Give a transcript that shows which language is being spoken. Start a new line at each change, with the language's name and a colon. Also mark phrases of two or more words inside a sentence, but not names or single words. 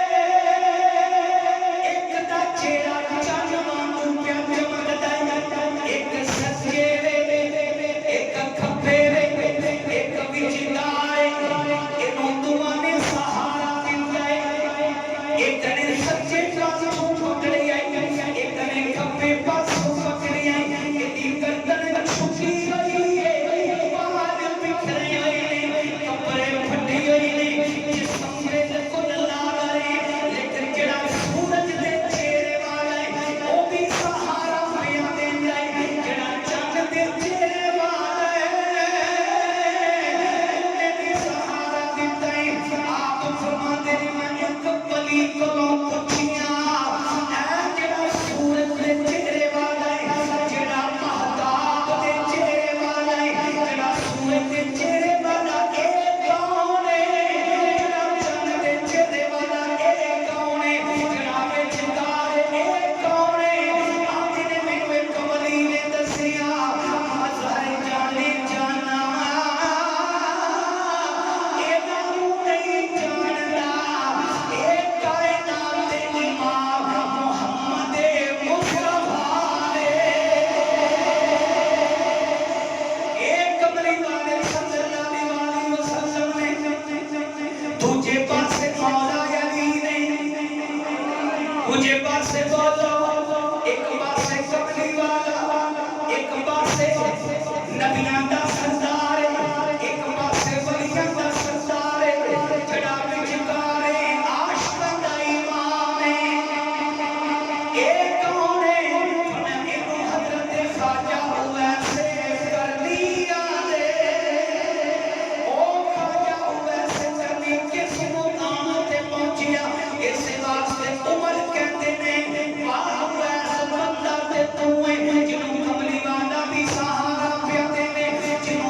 Punjabi: ایک دا چہرہ چاند وانگوں پیا چمکدا ہے ایک سجے ایک کھبے ایک وچکار اینوں دعا نے سہارا دتا ہے ایک نے سچے پاسوں پکڑی ہے ایک نے کھبے پاسوں پکڑی ہے ایدی گردن چھپی ہوئی ہے بال بکھرے ہوئے نے کپڑے پھٹے ہوئے نے جسم بالکل لال ہے لیکن جڑا سورج دے چہرے والا ہے وہ بھی سہارا پیا دیندا ہے جڑا چاند دے چہرے والا ہے انہیں بھی سہارا دتا ہے
Urdu: آپ فرماتے ہیں
Punjabi: میں ایک ولی کولوں پوچھیا اے جڑا سورج دے چہرے والا ہے جڑا مہتاب دے چہرے والا ہے جڑا سورج دے چہرے والا اے کون ہے جڑا چاند دے چہرے والا اے کون ہے جڑا وچکار اے کون ہے آپ نے مینوں ایک ولی نے دسیا مظہر جانے جانا اے نوں نہیں جاندا اے کائنات دے امام محمد مصطفیٰ نے اے کملی والے
Arabic: صلی اللہ علیہ وسلم
Punjabi: نے دوجے پاسے مولا علی نے دوجے پاسے بولو ایک پاسے کملی والا ایک پاسے نبیاں دا سردار ایک پاسے ولیاں دا سردار جڑا وچکار عاشقاں دا امام ہے اے کون ہے فرمایا اینوں حضرت خواجہ ویسے کرنی آدے او خواجہ ویسے کرنی کس مقام تے پہنچیا اس واسطے عمر کہتے نے واہ ویسے بندہ تے تو ہے جنوں کملی والا بھی سہارا پیا دے